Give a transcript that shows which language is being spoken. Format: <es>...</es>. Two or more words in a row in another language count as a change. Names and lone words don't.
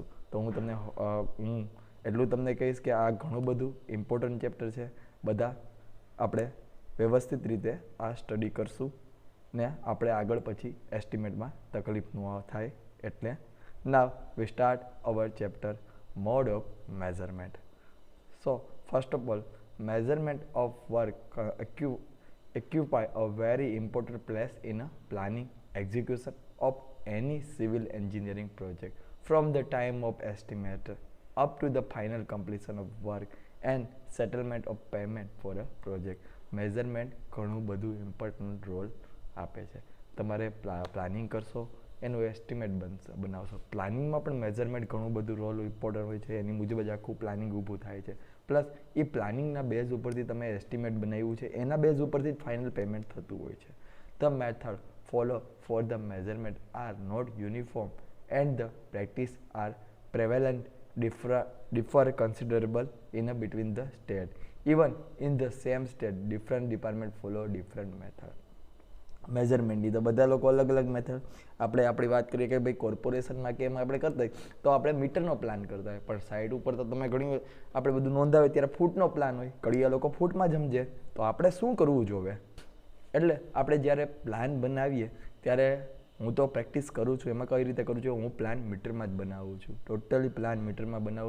<gu>તો હું એટલું તમને કહીશ કે આ ઘણું બધું ઇમ્પોર્ટન્ટ ચેપ્ટર છે. બધા આપણે વ્યવસ્થિત રીતે આ સ્ટડી કરશું ને આપણે આગળ પછી એસ્ટિમેટમાં તકલીફ ન થાય એટલે.</gu> <en>now we start our chapter mode of measurement. so first of all, measurement of work occupy a very important place in a planning execution of any civil engineering project from the time of estimate up to the final completion of work and settlement of payment for a project.</en> <gu>મેઝરમેન્ટ ઘણું બધું ઇમ્પોર્ટન્ટ રોલ આપે છે. તમારે પ્લાનિંગ કરશો એનું એસ્ટિમેટ બનાવશો, પ્લાનિંગમાં પણ મેઝરમેન્ટ ઘણું બધું રોલ ઇમ્પોર્ટન્ટ હોય છે, એની મુજબ જ આખું પ્લાનિંગ ઊભું થાય છે. પ્લસ એ પ્લાનિંગના બેઝ ઉપરથી તમે એસ્ટિમેટ બનાવ્યું છે એના બેઝ ઉપરથી ફાઇનલ પેમેન્ટ થતું હોય છે.</gu> <en>the method follow for the measurement are not uniform and the practice are prevalent differ considerable in between the state. Even in the same state, different department follow different method.</en> <gu>મેઝરમેન્ટની તો બધા લોકો અલગ અલગ મેથડ. આપણે આપણી વાત કરીએ કે ભાઈ કોર્પોરેશનમાં કે એમાં આપણે કરતા હોય તો આપણે મીટરનો પ્લાન કરતા હોય, પણ સાઈડ ઉપર તો તમે ઘણી આપણે બધું નોંધાવે ત્યારે ફૂટનો પ્લાન હોય, ઘડિયા લોકો ફૂટમાં જ સમજે. તો આપણે શું કરવું જોવે, એટલે આપણે જ્યારે પ્લાન બનાવીએ ત્યારે હું તો પ્રેક્ટિસ કરું છું, એમાં કઈ રીતે કરું છું, હું પ્લાન મીટરમાં જ બનાવું છું, ટોટલી પ્લાન મીટરમાં બનાવું.</gu>